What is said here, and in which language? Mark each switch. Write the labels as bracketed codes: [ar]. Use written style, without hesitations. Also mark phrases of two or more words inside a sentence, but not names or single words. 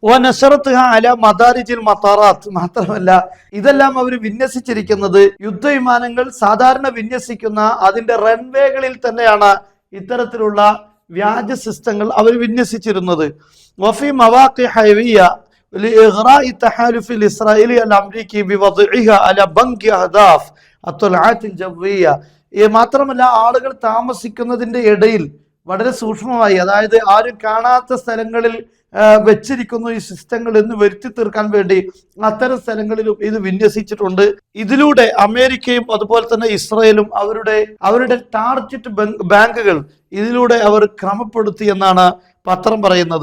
[ml] മാത്രമല്ല, ഇതെല്ലാം അവർ വിന്യസിച്ചിരിക്കുന്നത് യുദ്ധവിമാനങ്ങൾ സാധാരണ വിന്യസിക്കുന്ന അതിന്റെ റൺവേകളിൽ തന്നെയാണ് ഇത്തരത്തിലുള്ള വ്യാജ സിസ്റ്റങ്ങൾ അവർ വിന്യസിച്ചിരുന്നത്. [ar] وفي مواقع حيوية لإغراء التحالف الإسرائيلي الأمريكي بوضعها على بنك أهداف الطلعات الجوية. [ml] മാത്രമല്ല, ആളുകൾ താമസിക്കുന്നതിന്റെ ഇടയിൽ വളരെ സൂക്ഷ്മമായി, അതായത് ആരും കാണാത്ത സ്ഥലങ്ങളിൽ വെച്ചിരിക്കുന്നു ഈ സിസ്റ്റങ്ങൾ എന്ന് വരുത്തി തീർക്കാൻ വേണ്ടി അത്തരം സ്ഥലങ്ങളിലും ഇത് വിന്യസിച്ചിട്ടുണ്ട്. ഇതിലൂടെ അമേരിക്കയും അതുപോലെ തന്നെ ഇസ്രായേലും അവരുടെ [en] target banks [ml] ഇതിലൂടെ അവർ ക്രമപ്പെടുത്തി എന്നാണ് പത്രം പറയുന്നത്.